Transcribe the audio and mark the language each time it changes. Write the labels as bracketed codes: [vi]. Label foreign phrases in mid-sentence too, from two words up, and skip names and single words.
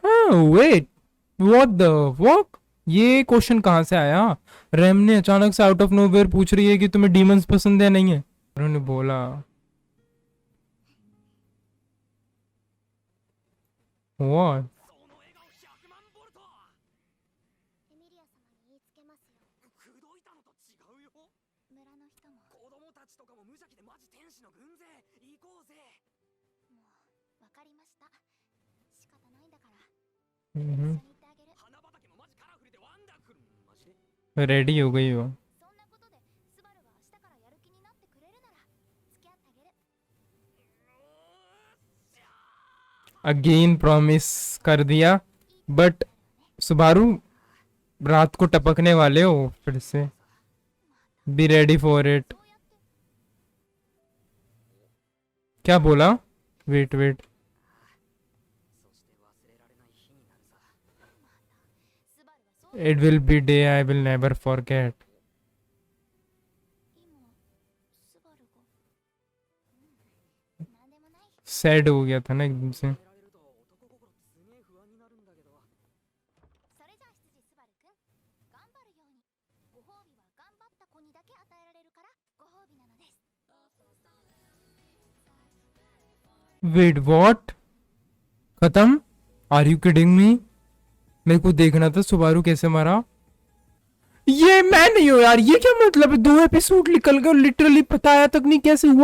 [en] wait, what the fuck, [hi] ये क्वेश्चन कहाँ से आया? रैम ने अचानक से [en] out of nowhere [hi] पूछ रही है कि तुम्हें डीमंस पसंद है नहीं है। उन्होंने बोला व्हाट? [ja] その笑顔100万ボルト。エミリア様に言いつけますよ。口説いたのと違うよ。村の人も子供たちとかも無邪気でマジ天使の軍勢。行こうぜ。もう分かりました。仕方ないんだから。一緒 हम्म, に行ってあげる。花畑もマジカラフルでワンダフル。マジで [hi] रेडी हो गई हो। [ja] そんなことでスバルが明日からやる気になってくれるなら付き合ってあげる。 [en] again promise [hi] कर दिया, बट सुबारू रात को टपकने वाले हो फिर से। [en] Be ready for it. [ja] そうやって [hi] क्या बोला? [en] wait wait, [ja] そして忘れられない日になるさ。スバルはそう [en] It will be day I will never forget. [ja] 今スバルがなんでもない。 [hi] सैड हो गया था ना एकदम से। [ja] 忘れられると男心ってすげえ不安になるんだけど。それじゃあ羊スバルくん頑張るように。ご褒美は頑張った子にだけ与えられるからご褒美なのです。 [en] Wait what? खत्म? are you kidding me? [hi] मेरे को देखना था सुबारू कैसे मारा। ये मैं नहीं हूँ यार, ये क्या मतलब है? 2 एपिसोड निकल गए और लिटरली बताया तक नहीं कैसे हुआ।